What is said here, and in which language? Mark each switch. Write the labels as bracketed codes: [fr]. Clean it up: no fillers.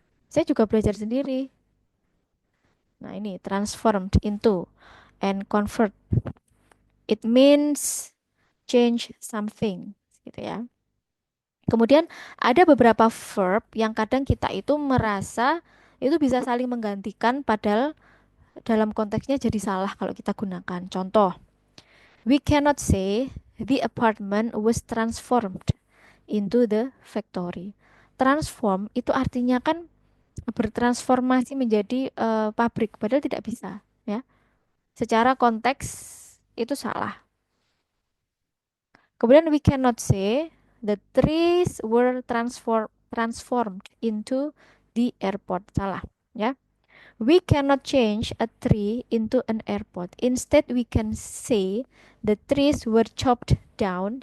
[id] Saya juga belajar sendiri. Nah, ini [en] transformed into and convert. It means change something, [id] gitu ya. Kemudian ada beberapa verb yang kadang kita itu merasa itu bisa saling menggantikan padahal dalam konteksnya jadi salah kalau kita gunakan. Contoh, [en] we cannot say the apartment was transformed into the factory. [id] Transform itu artinya kan bertransformasi menjadi pabrik, padahal tidak bisa, ya. Secara konteks itu salah. Kemudian [en] we cannot say the trees were transformed into the airport. [id] Salah, ya. [en] We cannot change a tree into an airport. Instead, we can say the trees were chopped down.